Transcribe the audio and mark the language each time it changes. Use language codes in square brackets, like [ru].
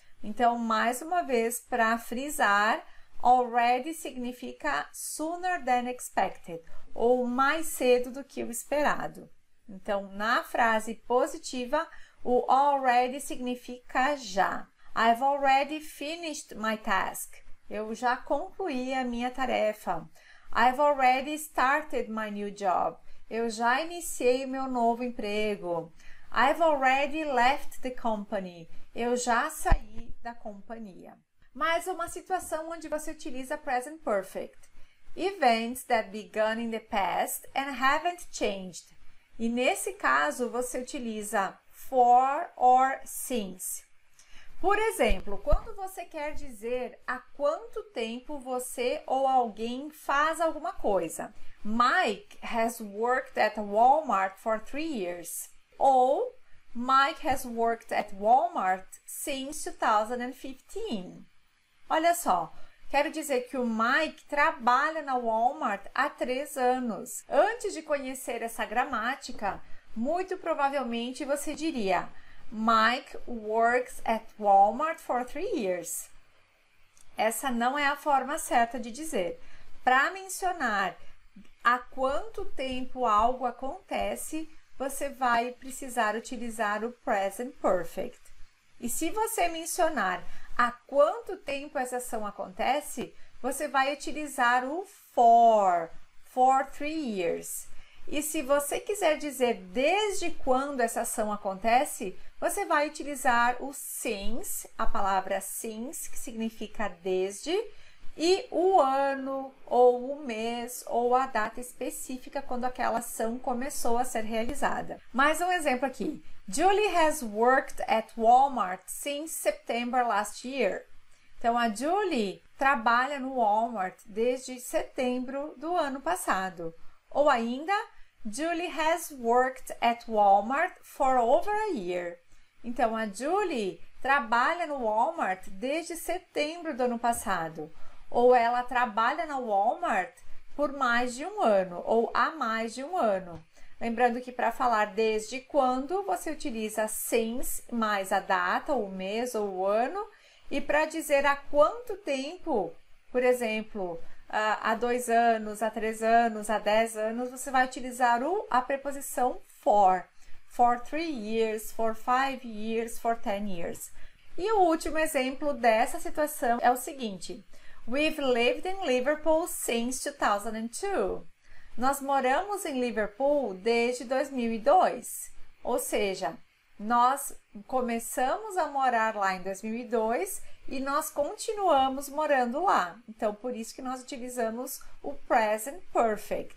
[pt] Então, mais uma vez, para frisar, already significa [en] sooner than expected, [pt] ou mais cedo do que o esperado. Então, na frase positiva, o already significa já. [en] I've already finished my task. [pt] Eu já concluí a minha tarefa. [en] I've already started my new job. [pt] Eu já iniciei o meu novo emprego. [en] I've already left the company. [pt] Eu já saí da companhia. Mais uma situação onde você utiliza present perfect. [en] Events that began in the past and haven't changed. [pt] E nesse caso, você utiliza [en] for or since. [pt] Por exemplo, quando você quer dizer há quanto tempo você ou alguém faz alguma coisa. [en] Mike has worked at Walmart for 3 years. Ou Mike has worked at Walmart since 2015. [pt] Olha só, quero dizer que o Mike trabalha na Walmart há 3 anos. Antes de conhecer essa gramática, muito provavelmente você diria [en] Mike works at Walmart for 3 years. [pt] Essa não é a forma certa de dizer. Para mencionar há quanto tempo algo acontece, você vai precisar utilizar o present perfect. E se você mencionar há quanto tempo essa ação acontece, você vai utilizar o [en] for 3 years. [pt] E se você quiser dizer desde quando essa ação acontece, você vai utilizar o since, a palavra since, que significa desde, e o ano, ou o mês, ou a data específica quando aquela ação começou a ser realizada. Mais um exemplo aqui. [en] Julie has worked at Walmart since September last year. [pt] Então, a Julie trabalha no Walmart desde setembro do ano passado. Ou ainda, [en] Julie has worked at Walmart for over a year. [pt] Então, a Julie trabalha no Walmart desde setembro do ano passado. Ou ela trabalha na Walmart por mais de um ano, ou há mais de um ano. Lembrando que para falar desde quando, você utiliza since mais a data, o mês ou o ano. E para dizer há quanto tempo, por exemplo, há 2 anos, há 3 anos, há 10 anos, você vai utilizar a preposição [en] for 3 years, for 5 years, for 10 years. [pt] E o último exemplo dessa situação é o seguinte. [en] We've lived in Liverpool since 2002. [pt] Nós moramos em Liverpool desde 2002. Ou seja, nós começamos a morar lá em 2002 e nós continuamos morando lá. Então, por isso que nós utilizamos o present perfect.